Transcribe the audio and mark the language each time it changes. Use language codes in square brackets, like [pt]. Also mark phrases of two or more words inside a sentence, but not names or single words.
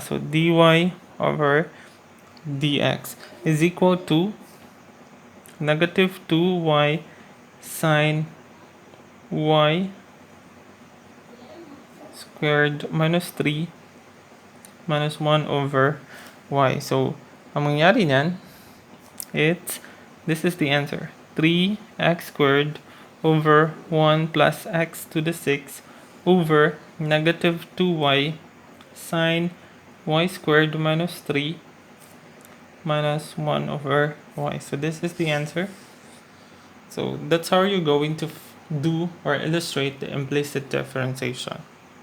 [en] So dy over dx is equal to negative 2y sine y squared minus 3 minus 1 over y. [tl] So ang mangyari niyan, [en] this is the answer. 3x squared over 1 plus x to the 6 over negative 2y sine y squared minus 3 minus 1 over y. So this is the answer. So that's how you're going to do or illustrate the implicit differentiation.